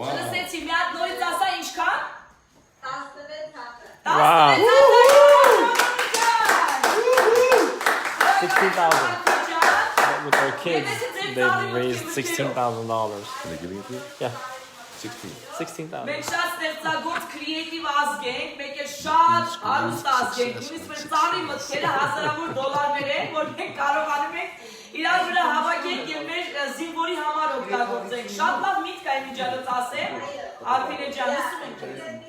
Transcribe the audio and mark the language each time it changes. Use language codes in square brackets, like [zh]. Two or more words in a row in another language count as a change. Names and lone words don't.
[hy] Լսեցի, մի հատ նորից ասա ինչքան։ [en] 16,000. With their kids, they've raised $16,000. Are they giving it to you? Yeah. 16,000. [hy] Մենք շատ ստեղծագործ կրիետիվ ազգ ենք, մենք էլ շատ հարուստ ազգ ենք, նույնիսկ մեր ծառի մտքերը հազարավոր դոլարներ են, որ մենք կարողանում ենք իրար վրա հավաքենք եւ մեր օգտագործենք։ Շատ լավ միտք է միջալոց ասեմ։ Արփինե ջան, լսում ենք քեզ։